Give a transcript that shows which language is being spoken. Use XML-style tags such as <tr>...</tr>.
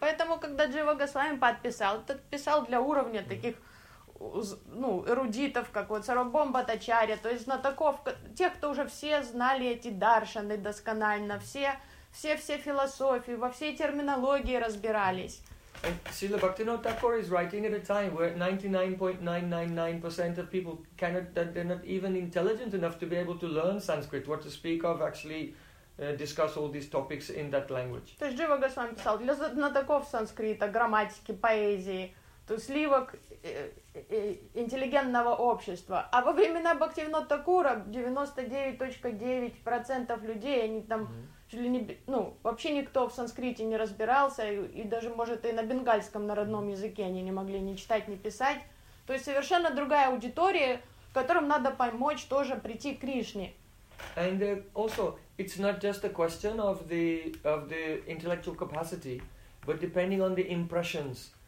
<ru>Поэтому, когда Джива Госвами подписал, тот писал для уровня таких, ну, эрудитов, как вот Сарвабхаум Бхаттачарья, то есть знатоков, тех, кто уже все знали эти даршаны досконально, все философии, во всей терминологии разбирались.</ru> <en>And Srila Bhaktivinoda Thakur is writing at a time where 99.999% of people they're not even intelligent enough to be able to learn Sanskrit, what to speak of, actually discuss all these topics in that language.</en> <ru>То есть Джива Госвами писал для знатоков санскрита, грамматики, поэзии, то сливок интеллигентного общества. А во времена Бхактивинода Такура 99.9% людей, они там... Ну, вообще никто в санскрите не разбирался, и даже, может, и на бенгальском, на родном языке они не могли ни читать, ни писать. То есть совершенно другая аудитория, которым надо помочь тоже прийти к Кришне.</ru> <en>And also, it's not just a question of the intellectual capacity, but depending on the impressions.</en>